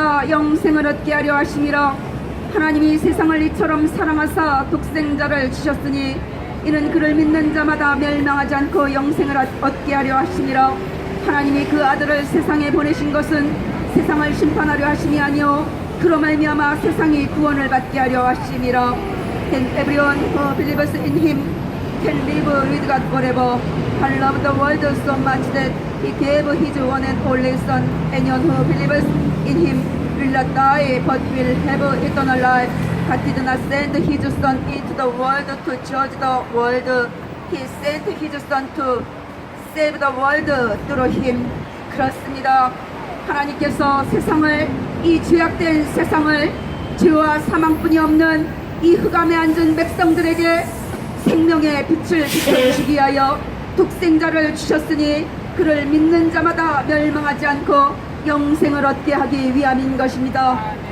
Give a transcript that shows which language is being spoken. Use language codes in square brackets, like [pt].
[ko] 영생을 얻게 하려 하심이라. 하나님이 세상을 이처럼 사랑하사 독생자를 주셨으니 이는 그를 믿는 자마다 멸망하지 않고 영생을 얻게 하려 하심이라. 하나님이 그 아들을 세상에 보내신 것은 세상을 심판하려 하심이 아니요 그로 말미암아 세상이 구원을 받게 하려 하심이라. [en] And everyone who believes in him can live with God forever. God loved the world so much that he gave his one and only son. Anyone who believes in him will not die but will have eternal life. God did not send his son into the world to judge the world. He sent his son to save the world through him. [ko] 그렇습니다. 하나님께서 세상을, 이 죄악된 세상을, 죄와 사망뿐이 없는 이 흑암에 앉은 백성들에게 생명의 빛을 비춰주시기 위하여 독생자를 주셨으니 그를 믿는 자마다 멸망하지 않고 영생을 얻게 하기 위함인 것입니다.